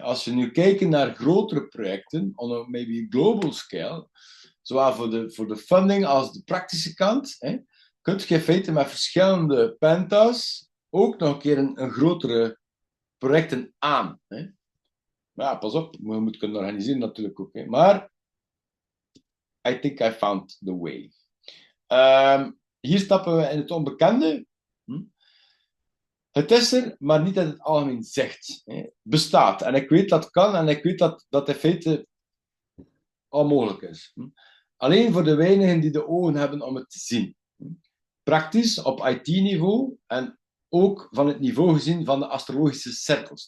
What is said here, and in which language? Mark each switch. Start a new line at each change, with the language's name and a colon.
Dutch: Als we nu kijken naar grotere projecten,
English: on a maybe global scale,
Dutch: zowel voor de funding als de praktische kant, kun je in feite met verschillende penta's ook nog een keer een grotere projecten aan. Maar ja, pas op, we moeten kunnen organiseren natuurlijk ook. Maar
English: I think I found the way.
Dutch: Hier stappen we in het onbekende. Het is er, maar niet in het algemeen zegt. Bestaat. En ik weet dat het kan en ik weet dat in feite al mogelijk is. Alleen voor de weinigen die de ogen hebben om het te zien. Praktisch op IT-niveau en ook van het niveau gezien van de astrologische cirkels.